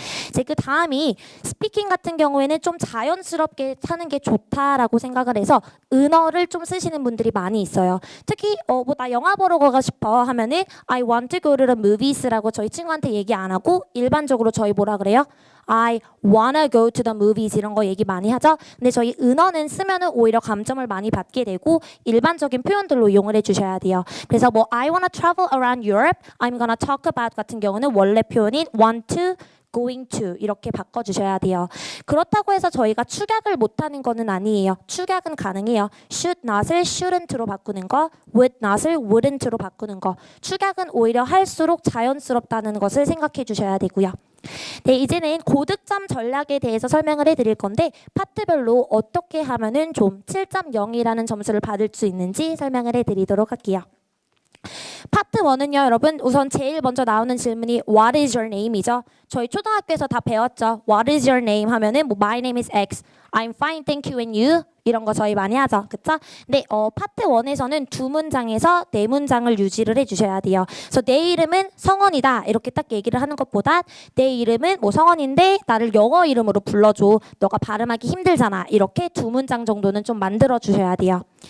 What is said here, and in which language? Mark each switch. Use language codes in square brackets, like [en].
[ko] 이제 그 다음이 스피킹 같은 경우에는 좀 자연스럽게 하는 게 좋다라고 생각을 해서 은어를 좀 쓰시는 분들이 많이 있어요. 특히 뭐 나 영화 보러 가고 싶어 하면은 [en] I want to go to the movies [ko] 라고 저희 친구한테 얘기 안 하고 일반적으로 저희 뭐라 그래요? [en] I wanna go to the movies [ko] 이런 거 얘기 많이 하죠. 근데 저희 은어는 쓰면은 오히려 감점을 많이 받게 되고 일반적인 표현들로 이용을 해주셔야 돼요. 그래서 뭐 [en] I wanna travel around Europe, I'm gonna talk about [ko] 같은 경우는 원래 표현인 [en] want to going to [ko] 이렇게 바꿔주셔야 돼요. 그렇다고 해서 저희가 축약을 못하는 거는 아니에요. 축약은 가능해요. should not을 shouldn't로 바꾸는 거, would not을 wouldn't로 바꾸는 거. 축약은 오히려 할수록 자연스럽다는 것을 생각해 주셔야 되고요. 네, 이제는 고득점 전략에 대해서 설명을 해드릴 건데 파트별로 어떻게 하면은 좀 7.0이라는 점수를 받을 수 있는지 설명을 해드리도록 할게요. 파트 1은요 여러분 우선 제일 먼저 나오는 질문이 [en] What is your name [ko] 이죠. 저희 초등학교에서 다 배웠죠. [en] What is your name [ko] 하면은 뭐 [en] My name is X, I'm fine, thank you and you [ko] 이런 거 저희 많이 하죠. 그쵸? 근데 파트 1에서는 두 문장에서 네 문장을 유지를 해주셔야 돼요. 그래서 내 이름은 성원이다 이렇게 딱 얘기를 하는 것보다 내 이름은 뭐 성원인데 나를 영어 이름으로 불러줘. 너가 발음하기 힘들잖아. 이렇게 두 문장 정도는 좀 만들어 주셔야 돼요.